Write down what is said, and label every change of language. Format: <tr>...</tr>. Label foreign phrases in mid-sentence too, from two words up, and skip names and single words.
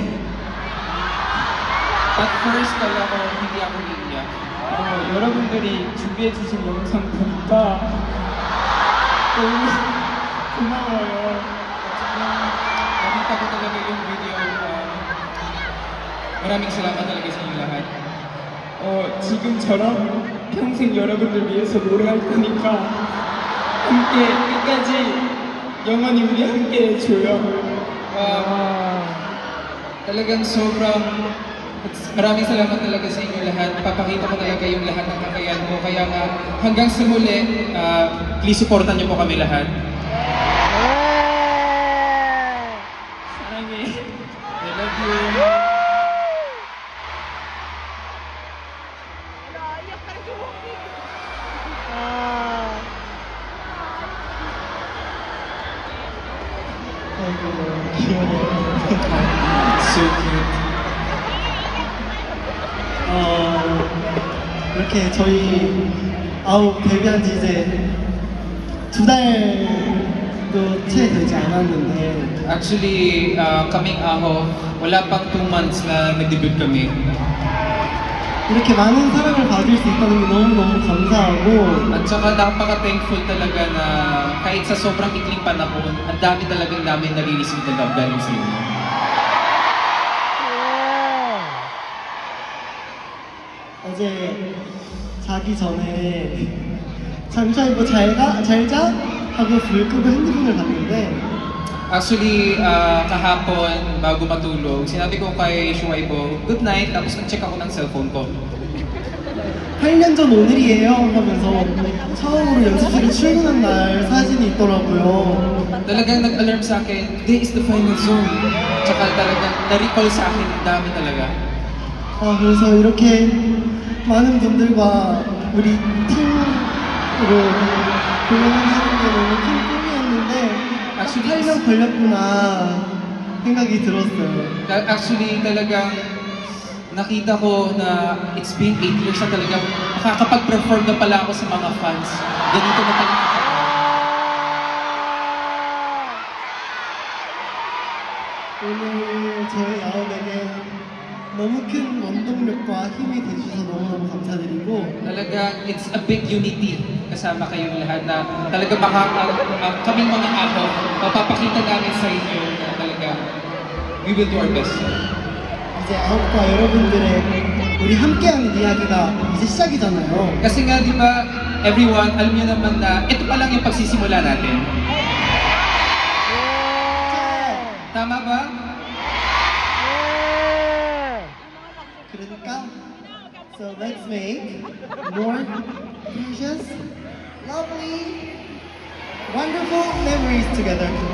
<en>At first,</en> <tl>talaga hindi ako iiyak.</tl> <ko>여러분들이 준비해 주신 영상 보니까 너무 고마워요.</ko> <tl>Nakita ko talaga yung video. Maraming salamat talaga sa inyo lahat.</tl> <ko>지금처럼 평생 여러분들 위해서 노래할 거니까 함께 끝까지 영원히 우리 함께 해줘요.</ko> <tl>Talagang sobrang maraming salamat talaga sa inyo lahat. Papakita ko talaga yung lahat ng kakayahan ko. Kaya nga hanggang sa muli, please supportan niyo po kami lahat.</tl> <ko>사랑해.</ko> <en>I love you. So cute.</en> <ko>이렇게 저희 데뷔한 지 이제 2달도 채 되지 않았는데</ko> <tl>Actually, kaming Aho, wala pang 2 months na nag-debut kami.</tl> <ko>이렇게 많은 사랑을 받을 수 있다는 게 너무너무 감사하고</ko> <tl>At saka napaka-thankful talaga na kahit sa sobrang ikling panahon, ang dami talagang namin nare-receive na love galing sa inyo.</tl> <ko>어제 자기 전에 잠시만 뭐 잘자 하고 불 끄고 핸드폰을 봤는데</ko> <tl>Actually, kahapon, bago matulog, sinabi ko kay Shuaibo,</tl> <en>good night,</en> <tl>tapos nag-check ako ng cellphone ko.</tl> <ko>8년 전 오늘이에요 하면서 처음으로 연습실에 출근한 날 사진이 있더라고요.</ko> <tl>Talagang nag-alarm sa akin,</tl> <en>today is the final zone.</en> <tl>Tsaka talagang na-recall sa akin, ang dami talaga.</tl> <ko>그래서 이렇게 많은 분들과 우리 팀으로 공연을 하는 게 너무 큰 꿈이었는데 8년 걸렸구나 생각이 들었어요.</ko> <tl>Actually, talagang nakita ko na</tl> <en>it's been 8 years</en> <tl>na talagang makakapag-perform na pala ako sa mga fans. Ganito na talaga.</tl> <ko>오늘 저희 아홉에게 너무 큰 원동력과 힘이 되주셔서 너무너무 감사드리고</ko> <tl>Talagang</tl> <en>it's a big unity</en> <tl>kasama kayong lahat na talaga kaming mga Aho, mapapakita namin sa inyo na talaga</tl> <en>we will do our best.</en> <ko>이제 아홉과 여러분들의 우리 함께하는 이야기가 이제 시작이잖아요.</ko> <tl>Kasi nga di ba everyone, alam niyo naman na ito pa lang yung pagsisimula natin. Tama ba?</tl> <en>그러니까 so let's make more precious, lovely, wonderful memories together.</en>